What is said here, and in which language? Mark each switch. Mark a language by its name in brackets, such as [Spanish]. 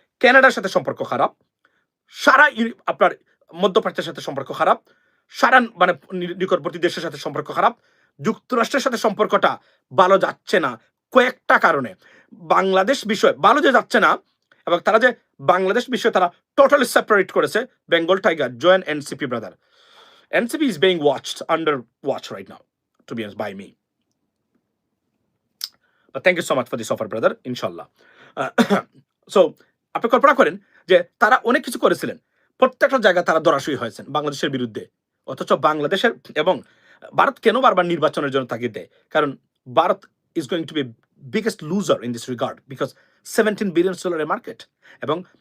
[Bangla] কানাডার সাথে সম্পর্ক খারাপ, সারা আপনার মধ্যপ্রাচ্যের সাথে সম্পর্ক খারাপ, সারা মানে নিকটবর্তী দেশের সাথে সম্পর্ক খারাপ, যুক্তরাষ্ট্রের সাথে সম্পর্কটা ভালো যাচ্ছে না কয়েকটা কারণে। বাংলাদেশ বিষয় ভালো যে যাচ্ছে না, এবং তারা যে বাংলাদেশ বিষয়ে তারা টোটালি সেপারেট করেছে, [English] Bengal tiger join NCP brother, NCP is being watched, under watch right now, to be honest, by me. But thank you so much for this offer, brother, inshallah. [Bangla] So আপনি কল্পনা করেন যে তারা অনেক কিছু করেছিলেন, প্রত্যেকটা জায়গায় তারা ধরাশয়ী হয়েছেন বাংলাদেশের বিরুদ্ধে, অথচ বাংলাদেশের এবং ভারত কেন বারবার নির্বাচনের জন্য তাগিদ দেয়, কারণ Bharat [English] is going to be biggest loser in this regard because [Bangla] $17 billion market, এবং